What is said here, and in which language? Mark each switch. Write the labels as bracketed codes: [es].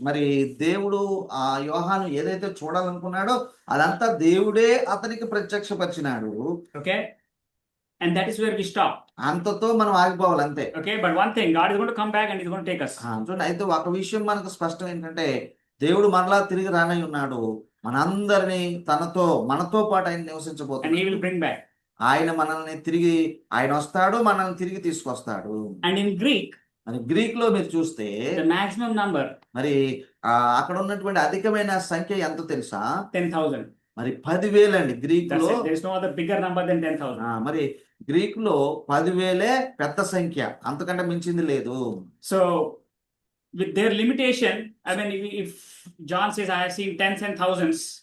[te] మరి దేవుడు ఆ యోహాను ఏదైతే చూడాలనుకున్నాడో అదంతా దేవుడే అతనికి ప్రత్యక్షపరిచినాడు. [en] Okay, and that is where we stop. [te] అంతతో మనం ఆగిపోవాలి అంతే. [en] Okay, but one thing, God is going to come back and he's going to take us. [te] చూడండి అయితే ఒక విషయం మనకు స్పష్టం ఏంటంటే దేవుడు మరలా తిరిగి రానై ఉన్నాడు. మనందరినీ మనతో పాటు ఆయన [en] And he [te] నివసించబోతున్నాడు. [en] will bring back. [te] ఆయన మనల్ని తిరిగి ఆయన వస్తాడు, మనల్ని తిరిగి తీసుకొస్తాడు. [en] And in Greek, [te] మరి గ్రీక్ లో మీరు చూస్తే [en] the maximum number, [te] మరి అక్కడ ఉన్నటువంటి అధికమైన సంఖ్య ఎంత తెలుసా? [en] 10,000. [te] మరి 10,000 అండి గ్రీక్ [en] That's [te] లో. [en] it. There is no other bigger number than 10,000. [te] మరి గ్రీక్ లో 10,000 పెద్ద సంఖ్య, అంతకంటే మించింది లేదు. [en] So, with their limitation, I mean, if John says, I have seen tens and thousands,